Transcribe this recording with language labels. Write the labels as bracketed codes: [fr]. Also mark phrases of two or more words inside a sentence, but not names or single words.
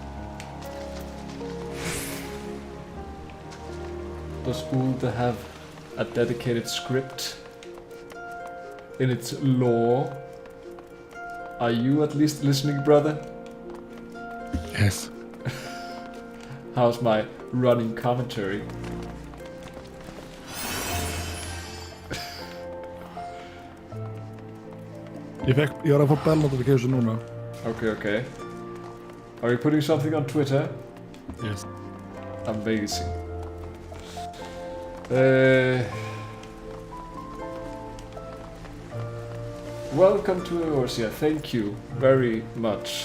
[en] Does Ulda have a dedicated script in its lore? Are you at least listening, brother? Yes. How's my running commentary? [is] Ég var að fá bell notification núna. [en] Okay. Are you putting something on Twitter? Yes. Amazing. Welcome to Eorzea. Thank you very much.